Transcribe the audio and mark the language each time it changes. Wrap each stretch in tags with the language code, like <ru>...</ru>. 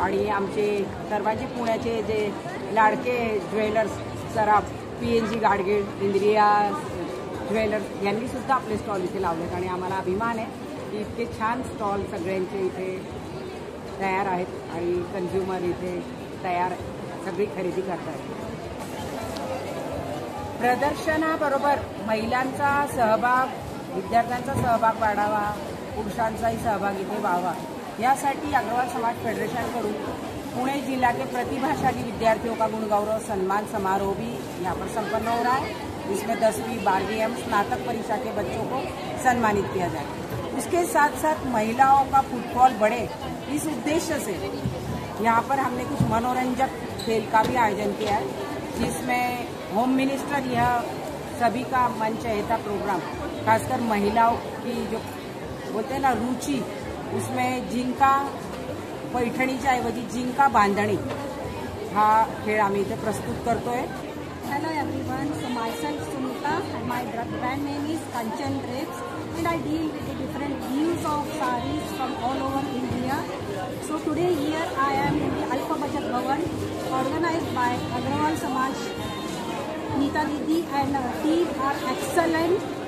<mr>आणि आमचे सर्वांचे पुण्याचे जे लाडके ज्वेलर्स सराफ, PNG गाडगीळ, इंद्रिया ज्वेलर्स यांनी सुद्धा आपले स्टॉल इथे लावलेत आणि आम्हाला अभिमान आहे की इतके छान स्टॉल सगळ्यांचे इथे तयार आहेत आणि कन्झ्युमर इथे तयार सगळी खरेदी करतात. प्रदर्शनाबरोबर महिलांचा सहभाग, विद्यार्थ्यांचा सहभाग वाढावा, पुरुषांचाही सहभाग इथे व्हावा यासाठी</mr> <hi>अग्रवाल समाज फेडरेशन पुणे जिला के प्रतिभाशाली विद्यार्थियों का गुणगौरव सम्मान समारोह भी यहाँ पर संपन्न हो रहा है, जिसमें 10वीं 12वीं एवं स्नातक परीक्षा के बच्चों को सम्मानित किया जाए. उसके साथ साथ महिलाओं का फुटफॉल बढ़े, इस उद्देश्य से यहाँ पर हमने कुछ मनोरंजक खेल का भी आयोजन किया है, जिसमें होम मिनिस्टर यह सभी का मन चहेता प्रोग्राम, खासकर महिलाओं की जो बोलते हैं ना रुचि, उसमें जिनका</hi> <mr>पैठणीच्या ऐवजी जिंका बांधणी हा खेळ आम्ही इथे प्रस्तुत करतोय.</mr> <en>Hello everyone, so myself Sunita and my brand name is Kanchan Drapes and I deal with the different views of sarees from all over India. So today here I am in the Alpha Bachat Bhavan organized by Agrawal Samaj. Neeta Didi and her team are excellent</en>